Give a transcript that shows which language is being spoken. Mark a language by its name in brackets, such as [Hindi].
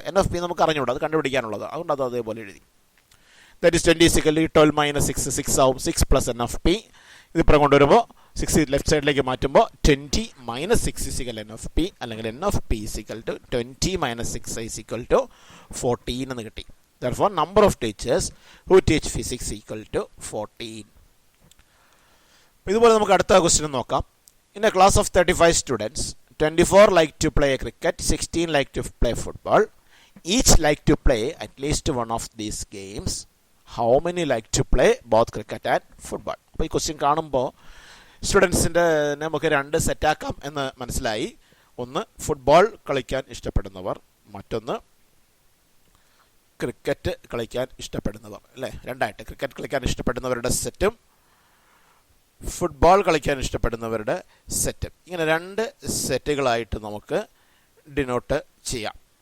[Malayalam] N of P നമുക്ക് അറിഞ്ഞുകൂടാ, അത് കണ്ടുപിടിക്കാനുള്ളത്, അതുകൊണ്ട് അത് അതേപോലെ എഴുതി. [English] that is 20 equal to 12 minus 6, [Malayalam] 6 ആവും. 6 പ്ലസ് എൻ ഓഫ് പി, ഇതിപ്പുറം കൊണ്ടുവരുമ്പോൾ 6 ലെഫ്റ്റ് സൈഡിലേക്ക് മാറ്റുമ്പോൾ 20 minus 6 equal N of P, അല്ലെങ്കിൽ N of P equal to 20 minus 6 equal to 14 എന്ന് കിട്ടി. [English] Therefore, number of teachers who teach physics equal to 14. [Malayalam] ഇതുപോലെ നമുക്ക് അടുത്ത ക്വസ്റ്റ്യൻ നോക്കാം. [English] In a class of 35 students, 24 like to play cricket, 16 like to play football. Each like to play at least one of these games. How many like to play both cricket and football? [Malayalam] അപ്പോൾ ഈ question കാണുമ്പോൾ സ്റ്റുഡൻസിൻ്റെ നമുക്ക് 2 സെറ്റാക്കാം എന്ന് മനസ്സിലായി. ഒന്ന് football കളിക്കാൻ ഇഷ്ടപ്പെടുന്നവർ, മറ്റൊന്ന് ക്രിക്കറ്റ് കളിക്കാൻ ഇഷ്ടപ്പെടുന്നവർ, അല്ലേ? രണ്ടായിട്ട് ക്രിക്കറ്റ് കളിക്കാൻ ഇഷ്ടപ്പെടുന്നവരുടെ സെറ്റും ഫുട്ബോൾ കളിക്കാൻ ഇഷ്ടപ്പെടുന്നവരുടെ സെറ്റും, ഇങ്ങനെ 2 സെറ്റുകളായിട്ട് നമുക്ക് ഡിനോട്ട് ചെയ്യാം.